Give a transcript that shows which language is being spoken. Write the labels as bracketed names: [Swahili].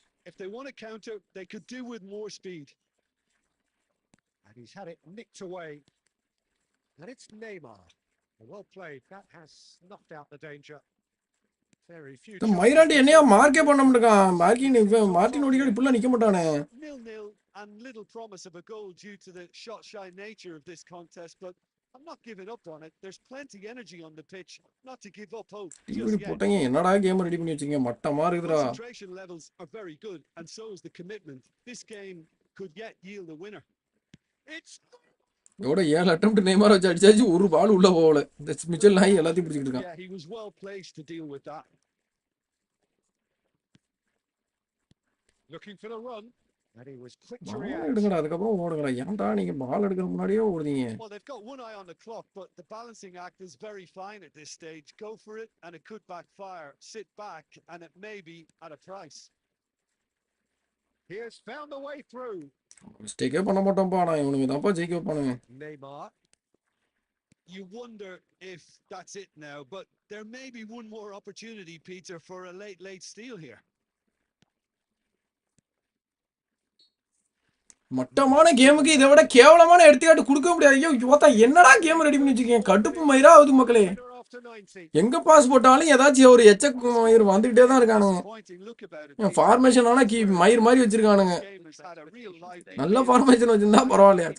[English] If they want to counter, they could do with more speed. And he's had it nicked away. And it's Neymar. Well played. That has knocked out the danger. Very few. [Tamil] மைராண்டி என்னையா மார்க்கே பண்ண மாட்டான். Martin ஓடிகார்டு இப்படிலாம் நிக்க மாட்டானே. [English] 0-0 and little promise of a goal due to the shot-shy nature of this contest, but I'm not giving up on it. There's plenty energy on the pitch. Not to give up hope [Tamil] இப்படி [English] just yet. [Tamil] போட்டீங்க என்னடா game ready பண்ணி வச்சீங்க மட்டமா இருக்குதுடா. [English] Concentration levels are very good, and so is the commitment. This game could yet yield a winner. It's [Tamil] எவ்வளோ 7 attempt Neymar வச்சு அடிச்சாச்சு ஒரு பால் உள்ள போகல. இந்த மிச்சல் நாய் எல்லாத்தையும் பிடிச்சிட்டு இருக்கான். [English] yeah, he was well placed to deal with that. Looking for the run, and he was quick to [Tamil] ball [English] react. [Tamil] எடுங்கடா அதுக்கப்புறம் ஓடுங்கடா. ஏன்டா நீங்க பால் எடுக்கிற முன்னாடியே ஓடுதீங்க? [English] Well, they've got one eye on the clock, but the balancing act is very fine at this stage. Go for it, and it could backfire. Sit back, and it may be at a price. He has found a way through. [Tamil] மிஸ்டேக்கே பண்ண மாட்டோம்ப்பா. நான் இவனுங்க தான்ப்பா ஜெயிக்க வைப்பானுங்க. [English] Neymar. You wonder if that's it now, but there may be one more opportunity, Peter, for a late steal here. [Tamil] மட்டமான கேமுக்கு இதை விட கேவலமான எடுத்துக்காட்டு கொடுக்க முடியாது. ஐயோ யோத்தா என்னடா கேம் ரெடி பண்ணி வச்சிருக்கீங்க? கடுப்பு மயிரா ஆகுது மக்களே. எங்க பாஸ் போட்டாலும் ஏதாச்சும் ஒரு எச்சக் மயிர் வந்துகிட்டே தான் இருக்கானுங்க. ஃபார்மேஷன் ஆனா மயிர் மாதிரி வச்சிருக்கானுங்க. நல்ல ஃபார்மேஷன் வச்சிருந்தா பரவாயில்லையா?